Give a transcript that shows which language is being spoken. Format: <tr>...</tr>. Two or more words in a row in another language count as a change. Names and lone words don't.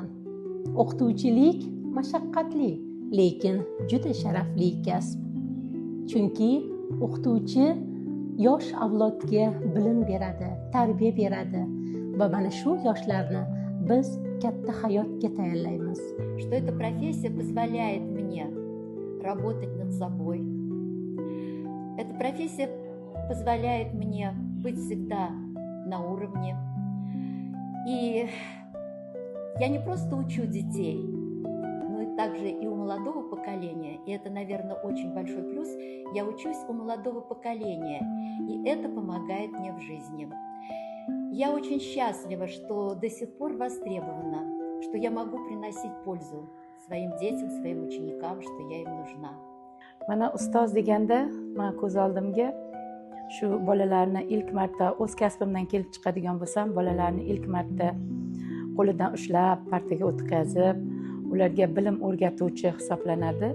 <uz>O'qituvchilik mashaqqatli, lekin juda sharafli kasb. Chunki o'qituvchi yosh avlodga bilim beradi, tarbiya beradi va mana shu yoshlarni biz katta hayotga tayyorlaymiz.</uz> <ru>Что эта профессия позволяет мне работать над собой. Эта профессия позволяет мне быть всегда на уровне. И я не просто учу детей, также и у молодого поколения, и это, наверное, очень большой плюс, я учусь у молодого поколения, и это помогает мне в жизни. Я очень счастлива, что до сих пор востребована, что я могу приносить пользу своим детям, своим ученикам, что я им нужна.</ru> <uz>Mana ustoz deganda, men ko'z oldimga shu bolalarni ilk marta o'z kasbimdan kelib chiqadigan bo'lsam, bolalarni ilk marta qo'lidan ushlab, partaga o'tkazib, ularga bilim o'rgatuvchi hisoblanadi.</uz>